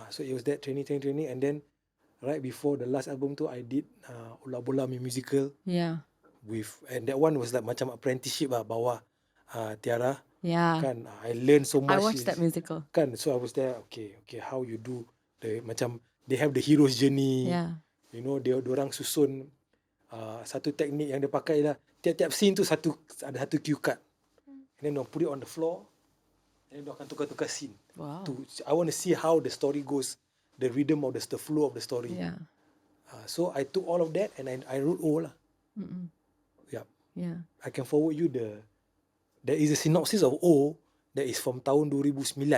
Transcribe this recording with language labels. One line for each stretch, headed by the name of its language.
English: So it was that training, and then right before the last album tu, I did Ula Bola musical. And that one was like
Malay: macam
English: apprenticeship lah,
Malay: bawah
English: Tiara. Kan, I learned so much. I watched that musical. Kan, so I was there. Okay, how you do the
Malay: macam
English: they have the hero's journey. You know,
Malay: dia orang susun satu teknik yang dia pakai lah. Tiap-tiap scene tu ada satu cue card.
English: And then they'll put it on the floor. And then
Malay: dia akan tukar-tukar scene.
English: I want to see how the story goes, the rhythm of the flow of the story. So I took all of that and I wrote all lah. I can forward you there is a synopsis of that is from
Malay: tahun
English: 2009.